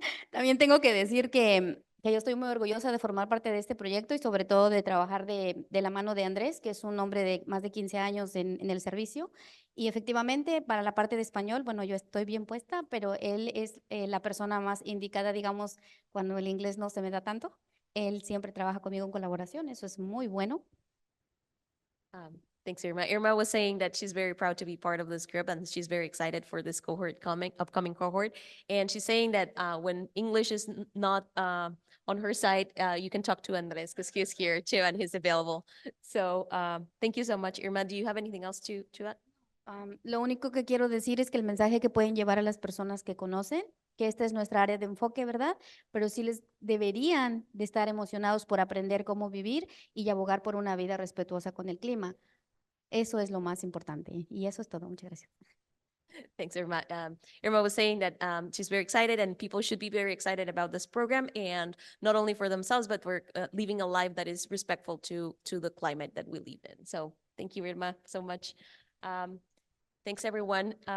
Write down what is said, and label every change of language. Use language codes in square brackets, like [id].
[es] También tengo que decir que yo estoy muy orgullosa de formar parte de este proyecto y sobre todo de trabajar de la mano de Andrés, que es un hombre de más de 15 años en el servicio. Y efectivamente, para la parte de español, bueno, yo estoy bien puesta, pero él es la persona más indicada, digamos, cuando el inglés no se me da tanto. Él siempre trabaja conmigo en colaboración, eso es muy bueno. [en] Thanks, Irma. Irma was saying that she's very proud to be part of this group and she's very excited for this upcoming cohort. And she's saying that when English is not on her side, you can talk to Andres because he's here too and he's available. So thank you so much, Irma. Do you have anything else to add? [es] Lo único que quiero decir es que el mensaje que pueden llevar a las personas que conocen, que esta es nuestra área de enfoque, ¿verdad? Pero sí les deberían de estar emocionados por aprender cómo vivir y abogar por una vida respetuosa con el clima. Eso es lo más importante. Y eso es todo. Muchas gracias. [en] Thanks, Irma. Irma was saying that she's very excited and people should be very excited about this program and not only for themselves, but for living a life that is respectful to the climate that we live in. So thank you, Irma, so much. Thanks, everyone.